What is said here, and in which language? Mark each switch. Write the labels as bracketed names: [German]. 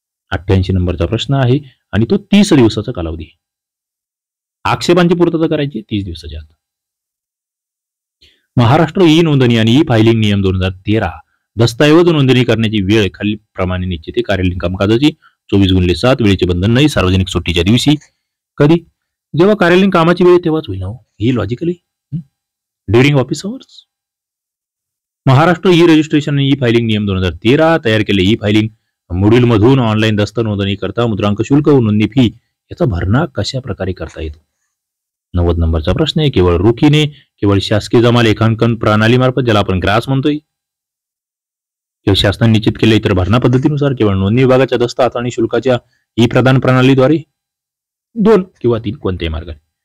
[Marathi] 88 नंबरचा प्रश्न आहे आणि तो 30 दिवसाचा कालावधी. आक्षेपांची पूर्तता करायची 30 दिवसाच्या आत. महाराष्ट्र ई नोंदणी आणि ई फायलिंग नियम 2013 दस्तऐवज नोंदणी करण्याची वेळ खालील प्रमाणे निश्चित आहे. कार्यालयीन कामकाजाची 24x7, वेळेचे बंधन नाही. सार्वजनिक सुट्टीच्या दिवशी. कधी? जेव्हा कार्यालयीन कामाची वेळ तेव्हाच होईल. [English] ही logically during office hours. [Marathi] Maharashtra E registration आणि ई फायलिंग नियम 2013 तयार केले ई फायलिंग मॉड्यूल मधून ऑनलाईन दस्त नोंदणी करता मुद्रांक शुल्क व नोंदणी फी याचा भरणा कशा प्रकारे करता येतो. 90 नंबरचा प्रश्न आहे, केवळ रोखीने, केवळ शासकीय जमा लेखांकन प्रणाली मार्फत, ज्याला आपण ग्रास म्हणतोय, केवळ शासनाने निश्चित केले इतर भरणा पद्धतीनुसार, केवळ नोंदणी विभागाच्या दस्त हाताळणी शुल्काच्या ई प्रदान प्रणालीद्वारे, 2 किंवा 3 कोणत्याही मार्गाने.